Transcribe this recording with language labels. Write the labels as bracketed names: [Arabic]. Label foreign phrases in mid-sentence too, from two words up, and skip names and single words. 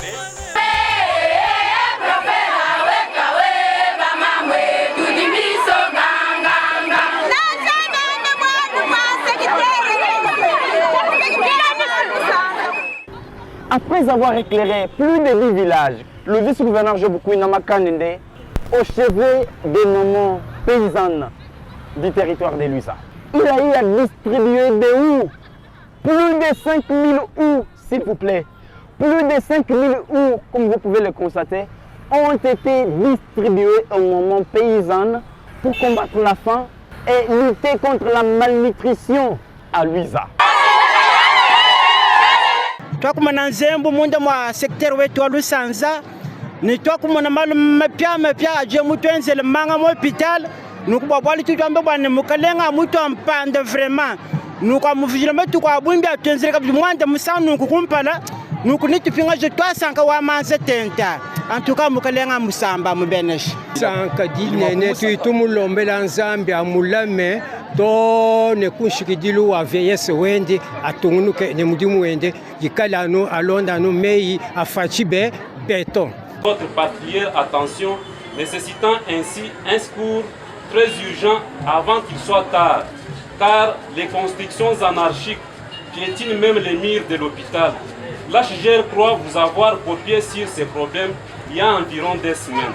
[French] Après avoir éclairé plus de 10 villages, le vice-gouverneur Joboukoui-Nama Kandende, au chevet des moments paysannes du territoire de Luiza, il a eu à distribuer des houes, plus de 5000 houes, s'il vous plaît. Plus de 5000 houes, comme vous pouvez le constater, ont été distribuées au moment paysanne pour combattre la faim et lutter contre la malnutrition à Luiza. [Luba-Lulua] Twakumana nzembo munda mwa secteur wetu wa Lusanza ni twakumana malu mapya aje mutu enzele manga mo hospital nukuba bwali tutwambe bwana mukalenga mutu ampande vraiment nuka muvijila metu kwa bumbi atenzele kabdi mwanda musanu nukukumpala nukunitupinga je twasanka wa manse tenta antuka mukalenga musamba mubenesh sanka dinene tuitumulombela nzambi amulame to ne kunshikidilu wa veyese wende atungunuke ne mudimu wende gikalano alonda no mei afachibe béton. [French] Votre particulière attention nécessitant ainsi un secours très urgent avant qu'il soit tard, car les constructions anarchiques piétinent même les murs de l'hôpital. L'HGR croit vous avoir copié sur ces problèmes il y a environ des semaines.